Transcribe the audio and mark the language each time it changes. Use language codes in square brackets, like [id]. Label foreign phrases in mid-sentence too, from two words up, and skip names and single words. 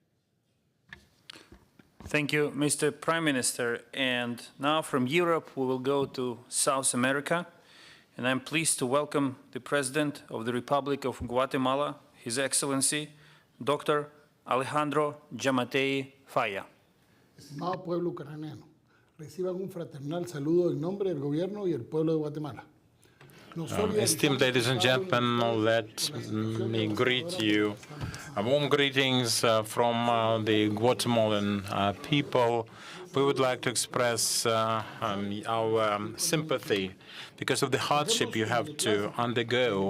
[en] Thank you, Mr. Prime Minister. And now from Europe, we will go to South America. And I'm pleased to welcome the President of the Republic of Guatemala, His Excellency, Dr. Alejandro Giammattei Falla. [es] Estimado pueblo ucraniano, reciban un fraternal saludo en nombre del gobierno y el pueblo de Guatemala. [en] Esteemed ladies and gentlemen, let me greet you. Warm greetings from the Guatemalan people. We would like to express our sympathy because of the hardship you have to undergo.